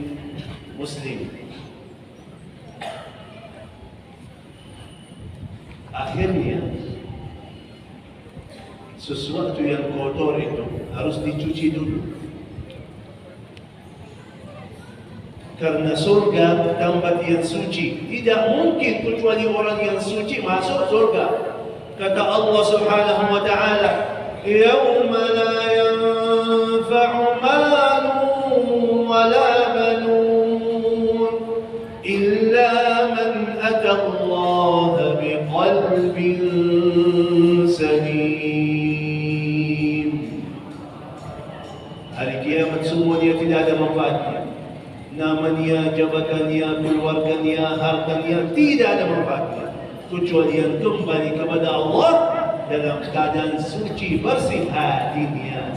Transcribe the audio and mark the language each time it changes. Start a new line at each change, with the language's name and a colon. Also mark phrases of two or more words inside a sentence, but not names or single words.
Indonesian: Akhirnya sesuatu yang kotor itu harus dicuci dulu. Karena surga tempat yang suci, tidak mungkin kecuali orang yang suci masuk surga.
Arabic: Kata الله سبحانه وتعالى، "يوم لا ينفع مال ولا بنون إلا من أتى الله بقلب سليم."
Indonesian: Hari kiamat semuanya tidak ada manfaatnya. Namanya, jabatannya, keluarganya, hartanya, tidak ada manfaatnya kecuali yang kembali kepada Allah dalam keadaan suci, bersih hatinya.